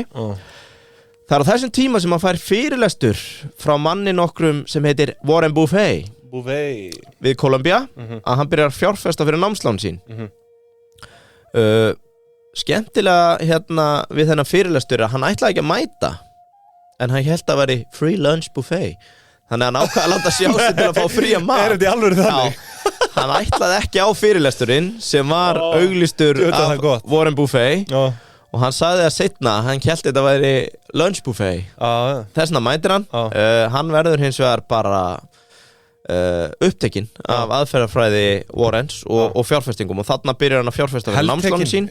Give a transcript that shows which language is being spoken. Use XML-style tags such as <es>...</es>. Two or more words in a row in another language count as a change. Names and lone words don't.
<is>Það er á þessum tíma sem hann fær fyrirlestur frá manni nokkrum sem heitir Warren Buffett við Columbia að hann byrjar að fjárfesta fyrir námslán sín. Skemmtilega við þennan fyrirlestur að hann ætlaði ekki að mæta en hann hélt að veri</is> <en>free lunch buffet</en> <is>þannig að hann ákvað að láta sjá sig til að fá fría mat. Er þetta í alvöru þannig? Já, hann ætlaði ekki á fyrirlesturinn sem var auglýstur af Warren Buffett og hann sagði það seinna, hann hélt þetta væri</is> <en>lunch buffet.</en> <is>Þess vegna mætir hann. Hann verður hins vegar bara upptekinn af aðferðafræði Warrens og fjárfestingum og þarna byrjar hann að fjárfesta fyrir námslánin sín.</is>